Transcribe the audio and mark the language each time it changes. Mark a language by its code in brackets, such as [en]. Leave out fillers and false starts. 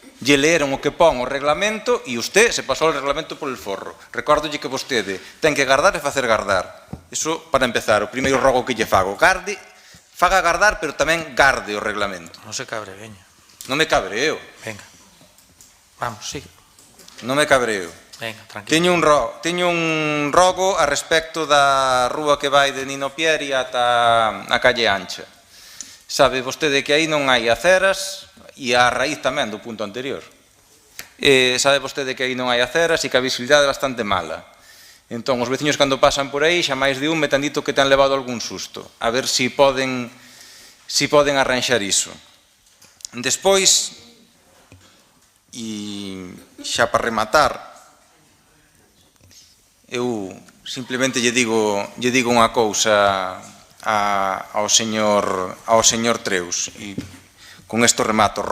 [gl] Lle leeron o que pon o reglamento e usted se pasou o reglamento [es] por el forro. [gl] Recórdolle que vostede ten que gardar e facer gardar. Iso para empezar, o primeiro rogo que lle fago. Garde, faga gardar, pero tamén garde o reglamento. Non se cabre, veña. Non me cabreo. [es] Venga. Vamos, sigue. [gl] Non me cabreo. [es] Venga, tranquilo. [gl] Teño un rogo a respecto da rúa que vai de Nino Pieri ata a calle Ancha. Sabe vostede que aí non hai aceras, e a raíz tamén do punto anterior. Sabe vostede que aí non hai aceras e que a visibilidade é bastante mala. Entón, os veciños cando pasan por aí, xa máis de un me ten dito que ten levado algún susto. A ver se poden arranxar iso. Despois, e xa para rematar, eu simplemente lle digo unha cousa ao señor Treus, e con isto remato.